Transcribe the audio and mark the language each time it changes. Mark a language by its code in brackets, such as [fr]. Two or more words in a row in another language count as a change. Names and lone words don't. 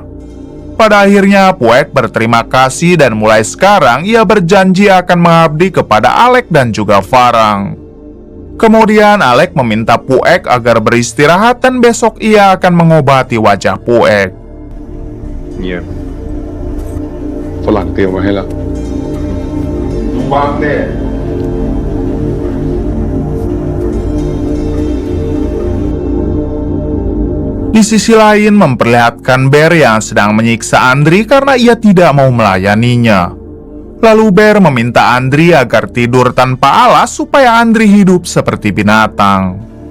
[id] Pada akhirnya Puek berterima kasih dan mulai sekarang ia berjanji akan mengabdi kepada Alex dan juga Farang. Kemudian Alex meminta Puek agar beristirahat dan besok ia akan mengobati wajah Puek. Iya. [th] ฝรั่งเตรียมไว้ให้แล้ววางแน่ [id] Di sisi lain memperlihatkan Bear yang sedang menyiksa Andri karena ia tidak mau melayaninya. Lalu Bear meminta Andri agar tidur tanpa alas supaya Andri hidup seperti binatang.